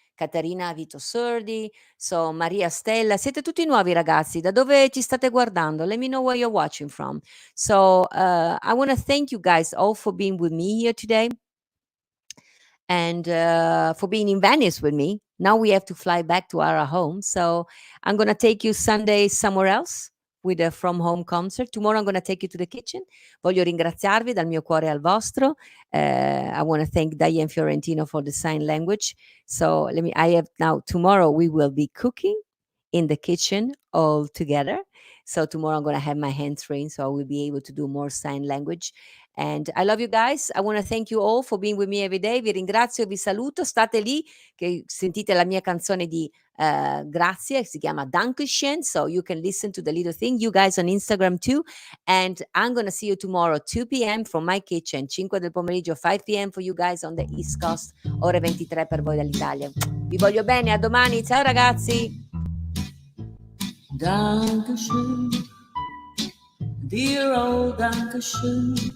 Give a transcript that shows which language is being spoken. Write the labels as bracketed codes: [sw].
[it] Caterina Vito Sordi, so Maria Stella, siete tutti nuovi ragazzi, da dove ci state guardando? [en] Let me know where you're watching from. So I want to thank you guys all for being with me here today and for being in Venice with me. Now we have to fly back to our home. So I'm going to take you Sunday somewhere else with a From Home concert. Tomorrow I'm going to take you to the kitchen. [it] Voglio ringraziarvi dal mio cuore al vostro. [en] I want to thank Diane Fiorentino for the sign language. So tomorrow we will be cooking in the kitchen all together. So tomorrow I'm going to have my hands trained, so I will be able to do more sign language. And I love you guys. I want to thank you all for being with me every day. [it] Vi ringrazio, vi saluto. State lì che sentite la mia canzone di grazie, si chiama Dankeschön. [en] So you can listen to the little thing. You guys on Instagram too. And I'm going to see you tomorrow 2 p.m. from my kitchen, [it] 5 del pomeriggio, [en] 5 p.m. for you guys on the East Coast, [it] ore 23 per voi dall'Italia. Vi voglio bene, a domani. Ciao ragazzi. [en] Dankeschön, dear old Dankeschön.